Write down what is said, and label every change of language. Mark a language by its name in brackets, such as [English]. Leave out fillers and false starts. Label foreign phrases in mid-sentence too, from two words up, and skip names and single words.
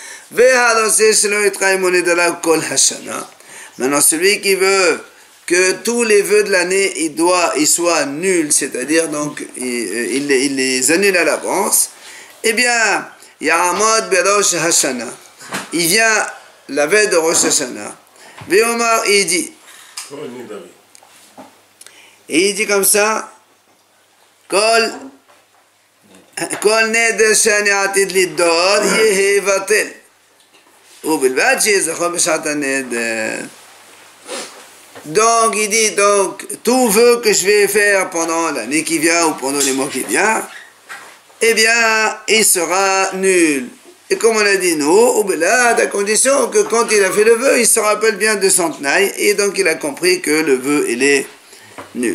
[French] Maintenant, celui qui veut que tous les vœux de l'année ils soient nuls, c'est-à-dire donc il les annule à l'avance, eh bien, [Hebrew] יעמוד בראש השנה, [French] il vient la veille de Rosh Hashanah, Ve'omar, il dit, et il dit comme ça, [Hebrew] Kol כל נדר שאני עתיד לדור יהיה בטל. ובלבד שיזכור בשעת הנדר. [French] Donc, il dit, donc, tout vœu que je vais faire pendant l'année qui vient ou pendant les mois qui viennent, eh bien, il sera nul. Et comme on a dit, nous, à condition que quand il a fait le vœu, il se rappelle bien de son tenaille, et donc il a compris que le vœu, il est nul.